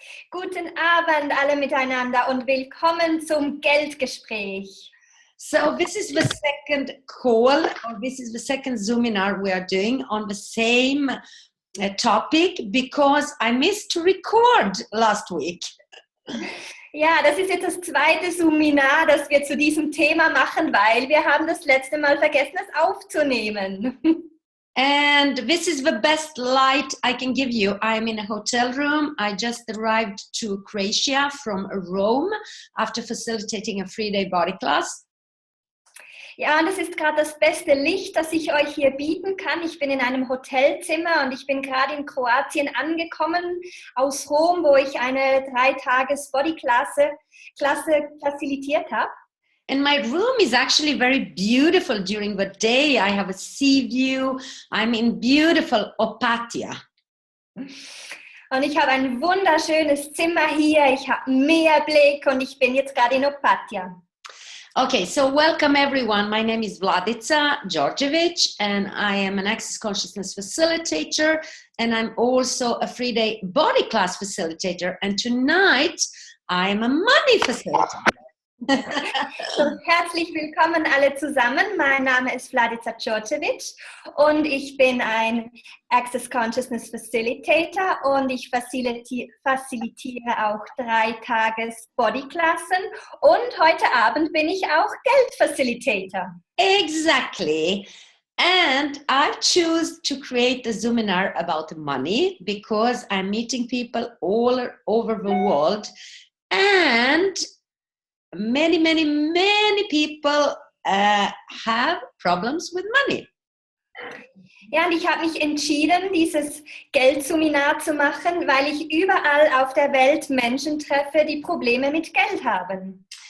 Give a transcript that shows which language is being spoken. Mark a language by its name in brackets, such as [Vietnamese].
[German] Guten Abend alle miteinander und willkommen zum Geldgespräch. [English] So this is the second call, or this is the second Zoominar we are doing on the same topic because I missed to record last week. [German] Ja, das ist jetzt das zweite Zoominar, das wir zu diesem Thema machen, weil wir haben das letzte Mal vergessen, es aufzunehmen. [English] And this is the best light I can give you. I'm in a hotel room. I just arrived to Croatia from Rome after facilitating a 3-day body class. [German] Ja, und das ist gerade das beste Licht, das ich euch hier bieten kann. Ich bin in einem Hotelzimmer und ich bin gerade in Kroatien angekommen aus Rom, wo ich eine 3-Tages-Body-Klasse facilitiert habe. [English] And my room is actually very beautiful during the day. I have a sea view. I'm in beautiful Opatia. [German] Und ich habe ein wunderschönes Zimmer hier. Ich habe Meerblick und ich bin jetzt gerade in Opatia. [English] Okay, so welcome everyone. My name is Vladica Đorđević and I am an Access Consciousness facilitator and I'm also a 3-day body class facilitator. And tonight I am a money facilitator. [German] So, herzlich willkommen alle zusammen. Mein Name ist Vladica Đorđević und ich bin ein Access Consciousness Facilitator und ich facilitiere auch 3-Tages Bodyklassen und heute Abend bin ich auch Geldfacilitator. [English] Exactly. And I choose to create a Zoominar about money because I'm meeting people all over the world and many people have problems with money. [German] Ja, und ich habe mich entschieden, dieses Geldseminar zu machen, weil ich überall auf der Welt Menschen treffe, die Probleme mit Geld haben.